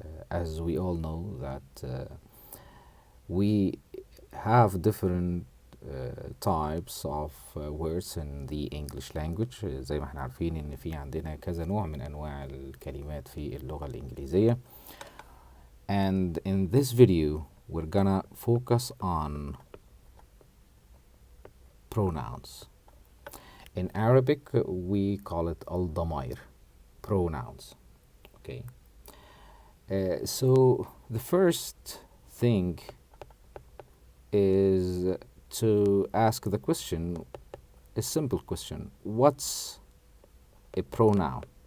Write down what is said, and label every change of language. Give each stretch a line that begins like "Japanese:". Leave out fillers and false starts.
English: As we all know that we have different types of words in the English language.
Arabic: زي ما احنا عارفين ان في عندنا كذا نوع من انواع الكلمات في اللغة الانجليزية.
English: And in this video we're gonna focus on pronouns. In Arabic we call it الضمائر, pronouns. Okay. So the first thing is to ask the question, a simple question: what's a pronoun?